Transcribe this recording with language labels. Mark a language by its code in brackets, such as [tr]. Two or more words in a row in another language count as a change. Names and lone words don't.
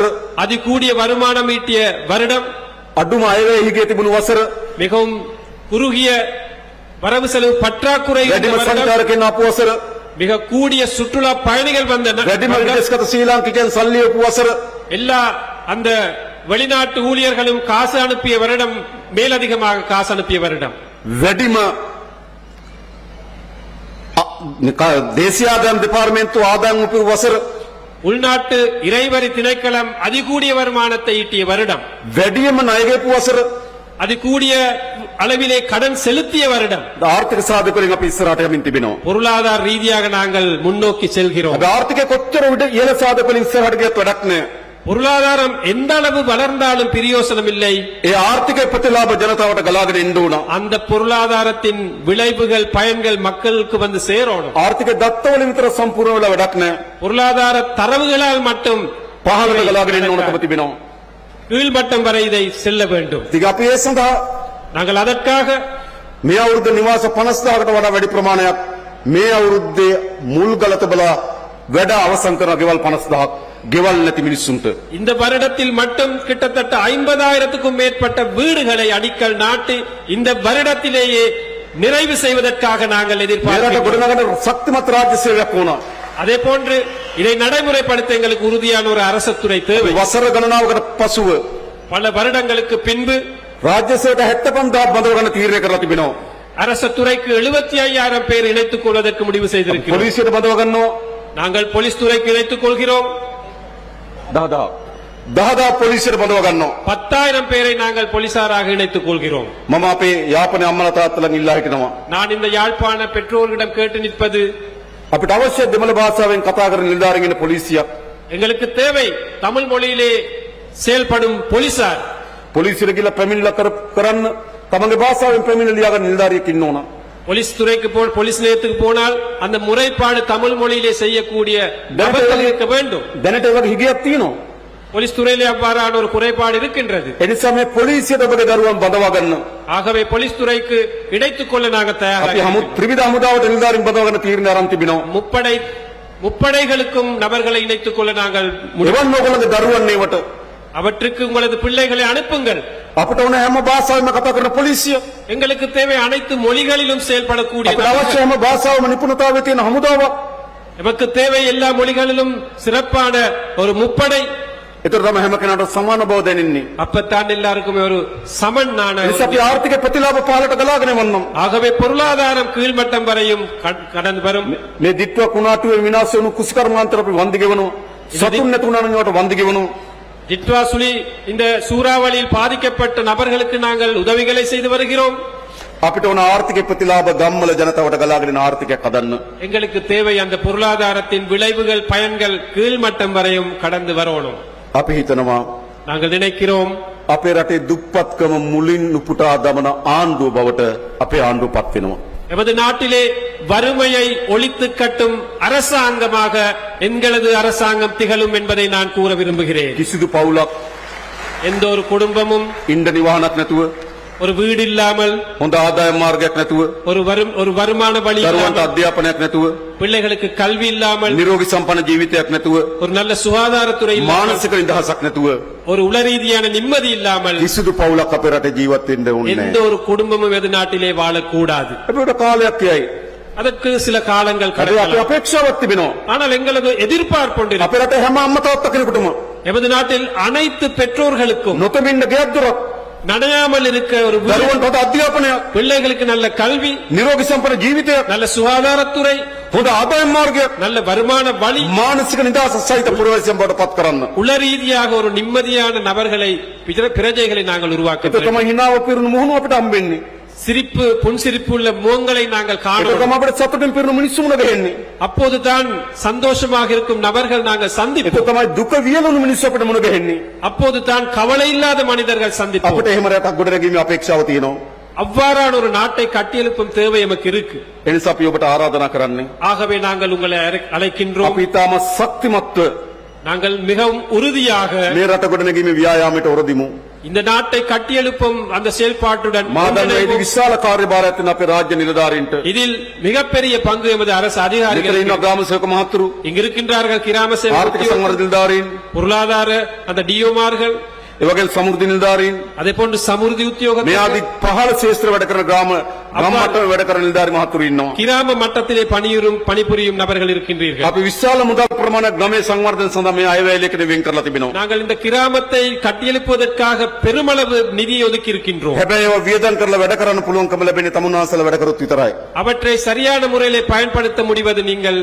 [ta] அதிகூடிய வருமானம் ஈட்டிய வருடம், [si] අඩුම අයවැයහිගේ තිබුණු වසර, [ta] மிகவும் குறுகிய வரவு செலவு பற்றாக்குறை இருந்த [si] වැඩිම [ta] வருடம், [si] සංචාරකයන් ආපු වසර, [ta] மிக கூடிய சுற்றுலா பயணிகள் வந்த [si] වැඩිම [ta] வருடம், [si] විදේශගත ශ්‍රී ලාංකිකයන් සල්ලි උපු වසර, [ta] எல்லா அந்த வெளிநாட்டு ஊழியர்களும் காசு அனுப்பிய வருடம், மேலதிகமாக காசு அனுப்பிய வருடம், [si] වැඩිම දේශීය ආදායම් දෙපාර්තමේන්තුව ආදායම් උපයපු වසර, [ta] உள்நாட்டு இறைவரி திணைக்களம் அதிகூடிய வருமானத்தை ஈட்டிய வருடம், [si] වැඩිම ණය ගෙවපු වසර, [ta] அதிகூடிய அளவிலே கடன் செலுத்திய வருடம். [si] ආර්ථික සාධකවලින් අපි ඉස්සරහට යමින් තිබෙනවා. [ta] பொருளாதார ரீதியாக நாங்கள் முன்னோக்கி செல்கிறோம். [si] අපි ආර්ථිකය කොච්චර උඩ ඉහළ සාධකවලින් ඉස්සරහට ගියත් වැඩක් නෑ. [ta] பொருளாதாரம் எந்த அளவு வளர்ந்தாலும் பிரயோசனம் இல்லை. [si] ඒ ආර්ථික ප්‍රතිලාභ ජනතාවට ගලාගෙන එන්න ඕන. [ta] அந்த பொருளாதாரத்தின் விளைவுகள் பயன்கள் மக்களுக்கு வந்து சேரணும். [si] ආර්ථික දත්තවලින් විතර සම්පූර්ණ වෙලා වැඩක් නෑ. [ta] பொருளாதார தரவுகளால் மட்டும் [si] පහළට ගලාගෙන එන්න ඕනකම තිබෙනවා. [ta] கீழ்மட்டம் வரை இதை செல்ல வேண்டும். [si] ඉතින් අපි ඒ සඳහා [ta] நாங்கள் அதற்காக [si] මේ අවුරුද්ද නිවාස 50000කට වඩා වැඩි ප්‍රමාණයක් මේ අවුරුද්දේ මුල් ගල තබලා වැඩ අවසන් කරන ගෙවල් 50000ක් ගෙවල් නැති මිනිස්සුන්ට [ta] இந்த வருடத்தில் மட்டும் கிட்டத்தட்ட 50,000க்கும் மேற்பட்ட வீடுகளை அடிக்கல் நாட்டி இந்த வருடத்திலேயே நிறைவு செய்வதற்காக நாங்கள் [si] මේ රට [ta] எதிர்பார்க்கிறோம். [si] ගොඩනගන ශක්තිමත් රාජ්‍ය සේවයක් ඕන. [ta] அதே போன்று இதை நடைமுறைப்படுத்த எங்களுக்கு உறுதியான ஒரு அரசுத்துறை தேவை. [si] වසර ගණනාවකට පසුව [ta] பல வருடங்களுக்கு பின்பு [si] රාජ්‍ය සේවයට 75000ක් බඳව ගන්න තීරණය කරලා තිබෙනවා. [ta] அரசுத்துறைக்கு 75,000 பேர் இணைத்துக் கொள்வதற்கு முடிவு செய்திருக்கிறோம். [si] පොලිසියට බඳව ගන්නවා [ta] நாங்கள் போலீஸ் துறைக்கு இணைத்துக் கொள்கிறோம். [si] 10000 පොලිසියට බඳව ගන්නවා. [ta] 10,000 பேரை நாங்கள் போலீசாராக இணைத்துக் கொள்கிறோம். [si] මම අපේ යාපනයේ අම්මලා තාත්තලාගෙන් ඉල්ලා හිටිනවා. [ta] நான் இந்த யாழ்ப்பாண பெற்றோர்களிடம் கேட்டு நிற்பது, [si] අපිට අවශ්‍ය දෙමළ භාෂාවෙන් කතා කරන නිලධාරීන් ඉන්න පොලිසියක්. [ta] எங்களுக்கு தேவை தமிழ் மொழியிலே செயல்படும் போலீசார். [si] පොලිසියට ගිහලා පැමිණිල්ල කරන්න තමන්ගේ භාෂාවෙන් පැමිණිලි ලියාගන්න නිලධාරියෙක් ඉන්න ඕන. [ta] போலீஸ் துறைக்கு போலீஸ் நிலையத்துக்கு போனால் அந்த முறைப்பாடு தமிழ் மொழியிலே செய்யக்கூடிய நபர்கள் இருக்க வேண்டும். [si] දැනට ඒ වගේ හිගයක් තියෙනවා. [ta] போலீஸ் துறையிலே அவ்வாறான ஒரு குறைபாடு இருக்கின்றது. [si] ඒ නිසා මේ පොලිසියට ඔබගේ දරුවන් බඳවා ගන්න. [ta] ஆகவே போலீஸ் துறைக்கு இணைத்துக் கொள்ள நாங்கள் [si] අපි [ta] தயாராக [si] ත්‍රිවිධ හමුදාවට නිලධාරීන් බඳවා ගන්න තීරණය අරන් තිබෙනවා. [ta] முப்படைகளுக்கும் நபர்களை இணைத்துக் கொள்ள நாங்கள் [si] එවන් ඔයගොල්ලෝගේ දරුවන් ඒවට [ta] அவற்றுக்கு உங்களது பிள்ளைகளை அனுப்புங்கள். [si] අපිට ඕන හැම භාෂාවෙම කතා කරන පොලිසිය. [ta] எங்களுக்கு தேவை அனைத்து மொழிகளிலும் செயல்படக்கூடிய [si] අපිට [ta] நபர்கள். [si] අවශ්‍ය හැම භාෂාවම නිපුණතාවය තියෙන හමුදාවක්. [ta] நமக்கு தேவை எல்லா மொழிகளிலும் சிறப்பான ஒரு முப்படை. [si] ඒතර තමයි හැම කෙනාට සමාන බව දැනෙන්නේ. [ta] அப்பத்தான் எல்லாருக்குமே ஒரு சமனான [si] ඒ නිසා අපි ආර්ථික ප්‍රතිලාභ පාලට ගලාගෙන යවන්නම්. [ta] ஆகவே பொருளாதாரம் கீழ்மட்டம் வரையும் கடந்து வரும். [si] මේ දිට්ඨිය කුණාටුවේ විනාශ වුණු කුසිකර්මාන්තර අපි වන්දි ගෙවනවා. සතුන් නැතුණා නම් ඒවට වන්දි ගෙවනවා. [ta] ஜிட்வா சுழி இந்த சூறாவளியில் பாதிக்கப்பட்ட நபர்களுக்கு நாங்கள் உதவிகளை செய்து வருகிறோம். [si] අපිට ඕන ආර්ථික ප්‍රතිලාභ ගම්වල ජනතාවට ගලාගෙන යන ආර්ථිකයක් හදන්න. [ta] எங்களுக்கு தேவை அந்த பொருளாதாரத்தின் விளைவுகள் பயன்கள் கீழ்மட்டம் வரையும் கடந்து வரணும். [si] අපි හිතනවා [ta] நாங்கள் நினைக்கிறோம் [si] අපේ රටේ දුප්පත්කම මුලින් උපුටා දමන ආණ්ඩුව බවට අපේ ආණ්ඩුව පත් වෙනවා. [ta] எமது நாட்டிலே வறுமையை ஒழித்து கட்டும் அரசாங்கமாக எங்களது அரசாங்கம் திகழும் என்பதை நான் கூற விரும்புகிறேன். [si] කිසිදු පවුලක් [ta] எந்த ஒரு குடும்பமும் [si] ඉන්න නිවාහනක් නැතුව, [ta] ஒரு வீடு இல்லாமல், [si] හොඳ ආදායම් මාර්ගයක් නැතුව, [ta] ஒரு வருமான வழி [si] දරුවන්ට [ta] இல்லாமல், [si] අධ්‍යාපනයක් නැතුව, [ta] பிள்ளைகளுக்கு கல்வி இல்லாமல், [si] නිරෝගී සම්පන්න ජීවිතයක් නැතුව, [ta] ஒரு நல்ல சுகாதாரத்துறை இல்லாமல், [si] මානසික නිදහසක් නැතුව [ta] ஒரு உளரீதியான நிம்மதி இல்லாமல் [si] කිසිදු පවුලක් අපේ රටේ ජීවත් වෙන්න ඕනේ [ta] எந்த [si] නැහැ. [ta] ஒரு குடும்பமும் எது நாட்டிலே வாழக்கூடாது. [si] අපිට කාලයක් යයි. [ta] அதற்கு சில காலங்கள் [si] අපේ [ta] கடக்கலாம். [si] අපේක්ෂාවක් තිබෙනවා. [ta] ஆனால் எங்களது எதிர்பார்ப்பு ஒன்று இருக்கு. [si] අපේ රටේ හැම අම්මා තාත්තා කෙනෙකුටම [ta] எமது நாட்டில் அனைத்து பெற்றோர்களுக்கும் [si] නොතමින්න ගෙයක් දොරක්, [ta] நனையாமல் இருக்க ஒரு வீடு, [si] දරුවන්ට හොඳ අධ්‍යාපනයක්, [ta] பிள்ளைகளுக்கு நல்ல கல்வி, [si] නිරෝගී සම්පන්න ජීවිතයක්, [ta] நல்ல சுகாதாரத்துறை, [si] හොඳ ආදායම් මාර්ගයක්, [ta] நல்ல வருமான வழி, [si] මානසික නිදහස සහිත පුරවැසියන් බවට පත් කරන්න. [ta] உள ரீதியாக ஒரு நிம்மதியான நபர்களை பிரஜைகளை நாங்கள் உருவாக்க [si] ඒක [ta] வேண்டும். [si] තමයි හිනාව පිරුණු මුහුණු අපිට හම්බෙන්නේ. [ta] சிரிப்பு புன்சிரிப்பு உள்ள முகங்களை நாங்கள் [si] ඒක [ta] காணோம். [si] තමයි අපිට සතුටින් පිරුණු මිනිස්සු මුණ ගැහෙන්නේ. [ta] அப்போதுதான் சந்தோஷமாக இருக்கும் நபர்கள் நாங்கள் [si] ඒක [ta] சந்திப்போம். [si] තමයි දුක වියලුණු මිනිස්සු අපිට මුණ ගැහෙන්නේ. [ta] அப்போதுதான் கவலை இல்லாத மனிதர்கள் சந்திப்போம். [si] අපිට එහෙම රටක් ගොඩනැගීමේ අපේක්ෂාව තියෙනවා. [ta] அவ்வாறான ஒரு நாட்டை கட்டியெழுப்பும் தேவை எமக்கு இருக்கு. [si] ඒ නිසා අපි ඔබට ආරාධනා කරන්නේ [ta] ஆகவே நாங்கள் உங்களை அழைக்கின்றோம். [si] අපි ඊටම ශක්තිමත්ව [ta] நாங்கள் மிகவும் உறுதியாக [si] මේ රට ගොඩනැගීමේ ව්‍යායාමයට ඔරදිමු. [ta] இந்த நாட்டை கட்டியெழுப்பும் அந்த செயல்பாட்டுடன் [si] මා දන්නවා මේ [ta] ஒன்றிணைவோம். [si] විශාල කාර්යභාරයක් තියෙන අපේ රාජ්‍ය නිලධාරීන්ට. [ta] இதில் மிகப்பெரிய பங்கு எமது அரசு [si] මෙතන [ta] அதிகாரிகள் [si] ඉන්න ග්‍රාම සේවක මහතුරු, [ta] இங்கு இருக்கின்றார்கள். கிராம [si] ආර්ථික [ta] சேவை [si] සංවර්ධන නිලධාරීන්, [ta] பொருளாதார அந்த டிஓமார்கள், [si] ඒ වගේම සමෘද්ධි නිලධාරීන්, [ta] அதே போன்று சமுர்தி [si] මේ [ta] உத்தியோகத்தர்கள், [si] ආදී පහළ ශේෂ්ත්‍ර වැඩ කරන ග්‍රාම මට්ටමේ වැඩ කරන නිලධාරි මහතුරු ඉන්නවා. [ta] கிராம மட்டத்திலே பணிபுரியும் நபர்கள் இருக்கின்றீர்கள். [si] අපි විශාල මුදල් ප්‍රමාණයක් ගමේ සංවර්ධන සඳහා මේ අයවැයලයකට වෙන් කරලා තිබෙනවා. [ta] நாங்கள் இந்த கிராமத்தை கட்டியெழுப்புவதற்காக பெருமளவு நிதியை ஒதுக்கி இருக்கின்றோம். [si] හැබැයි ඒවා වියදම් කරලා වැඩ කරන්න පුළුවන්කම ලැබෙන්නේ තමුන්වහන්සේලා වැඩ කරොත් විතරයි. [ta] அவற்றை சரியான முறையிலே பயன்படுத்த முடிவது நீங்கள்